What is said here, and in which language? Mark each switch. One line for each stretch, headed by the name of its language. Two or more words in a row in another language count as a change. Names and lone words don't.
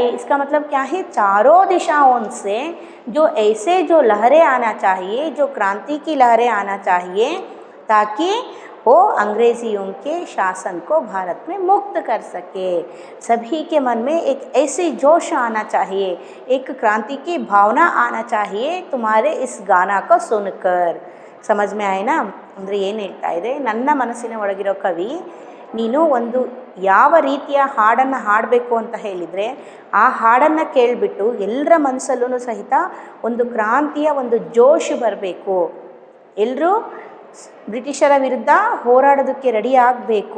Hindi: इसका मतलब क्या है, चारों दिशाओं से जो ऐसे जो लहरें आना चाहिए, जो क्रांति की लहरें आना चाहिए, ताकि वो अंग्रेजियों के शासन को भारत में मुक्त कर सके। सभी के मन में एक ऐसी जोश आना चाहिए, एक क्रांति की भावना आना चाहिए तुम्हारे इस गाना को सुनकर। समझ में आए ना?
Kannada: ಅಂದರೆ ಏನು ಹೇಳ್ತಾ ಇದೆ, ನನ್ನ ಮನಸ್ಸಿನ ಒಳಗಿರೋ ಕವಿ, ನೀನು ಒಂದು ಯಾವ ರೀತಿಯ ಹಾಡನ್ನು ಹಾಡಬೇಕು ಅಂತ ಹೇಳಿದರೆ ಆ ಹಾಡನ್ನು ಕೇಳಿಬಿಟ್ಟು ಎಲ್ಲರ ಮನಸ್ಸಲ್ಲೂ ಸಹಿತ ಒಂದು ಕ್ರಾಂತಿಯ ಒಂದು ಜೋಶ್ ಬರಬೇಕು. ಎಲ್ಲರೂ ಬ್ರಿಟಿಷರ ವಿರುದ್ಧ ಹೋರಾಡೋದಕ್ಕೆ ರೆಡಿ ಆಗಬೇಕು.